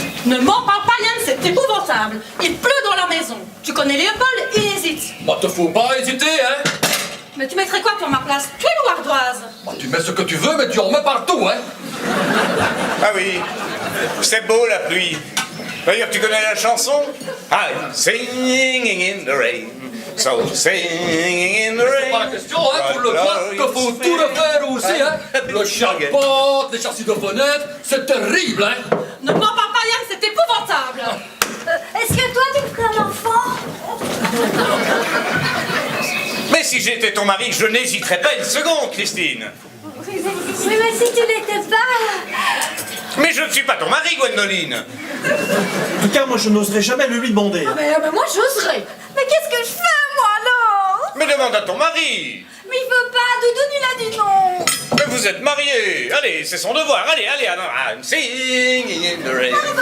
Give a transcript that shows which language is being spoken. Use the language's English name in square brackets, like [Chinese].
[French] Ne m'en parle pas, Yann, c'est épouvantable. Il pleut dans la maison. Tu connais Léopold, il hésite. Bah, te faut pas hésiter, hein. Mais tu mettrais quoi pour ma place? Tuile ou ardoise? Bah, tu mets ce que tu veux, mais tu en mets partout, hein. Ah oui, c'est beau la pluie. D'ailleurs, tu connais la chanson? [English] I'm singing in the rain, so singing in the rain. [French] C'est pas la question, hein, pour le voir qu'il faut tout refaire aussi, hein. Le charpente, les châssis de fenêtres, c'est terrible, hein. Ne m'en parle pas, Yann, c'est épouvantable. Est-ce que toi tu me ferais un enfant? Mais si j'étais ton mari, je n'hésiterais pas une seconde, Christine. Oui, mais si tu n'étais pas... Mais je ne suis pas ton mari, Gwendoline. En tout cas, moi, je n'oserais jamais le lui demander. Mais moi, j'oserais. Mais qu'est-ce que je fais, moi, alors? Mais demande à ton mari. Mais il veut pas, Doudoune, il a dit non. Mais vous êtes mariés. Allez, c'est son devoir. [English] Allez, I'm singing in the rain.